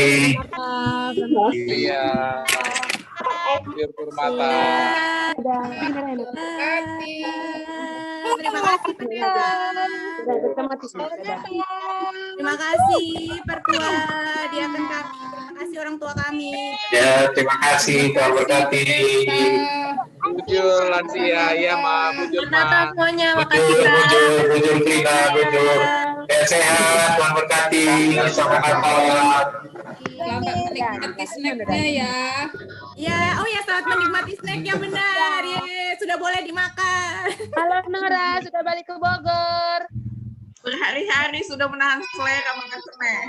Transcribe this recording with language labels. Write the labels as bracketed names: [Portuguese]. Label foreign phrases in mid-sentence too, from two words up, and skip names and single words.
[Indonesian] Iya. Purmata. Terima kasih Terima kasih Pertua, Diaken kami. Terima kasih orang tua kami. Ya, terima kasih. Tuhan berkati. Bujur lansia, ya Ma. Bujur Ma. Semuanya, Bujur Trina, bujur. Sehat, Tuhan berkati. Selamat Natal. Selamat menikmati snacknya ya. Ya, oh ya, selamat menikmati snacknya benar. Ye, sudah boleh dimakan. Halo Nora, sudah balik ke Bogor. Berhari-hari sudah menahan selera makan snack.